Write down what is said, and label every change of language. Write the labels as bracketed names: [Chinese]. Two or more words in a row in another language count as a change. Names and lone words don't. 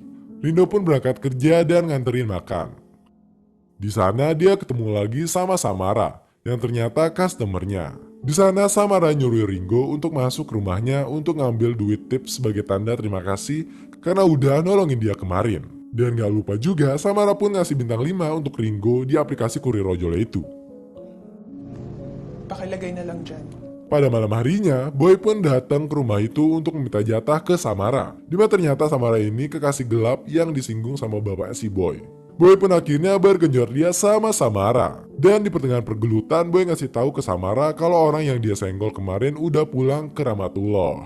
[Indonesian] Ringo pun berangkat kerja dan nganterin makan. Di sana dia ketemu lagi sama Samara yang ternyata customernya. Di sana Samara nyuruh Ringo untuk masuk ke rumahnya untuk ngambil duit tips sebagai tanda terima kasih karena udah nolongin dia kemarin. Dan gak lupa juga Samara pun ngasih bintang 5 untuk Ringo di aplikasi kurir ojol itu. [Filipino] pakilagay na lang dyan. [Indonesian] Pada malam harinya, Boy pun datang ke rumah itu untuk meminta jatah ke Samara. Dimana ternyata Samara ini kekasih gelap yang disinggung sama bapaknya si Boy. Boy pun akhirnya bergenjot dia sama Samara. Dan di pertengahan pergelutan, Boy ngasih tahu ke Samara kalau orang yang dia senggol kemarin udah pulang ke Ramatullah.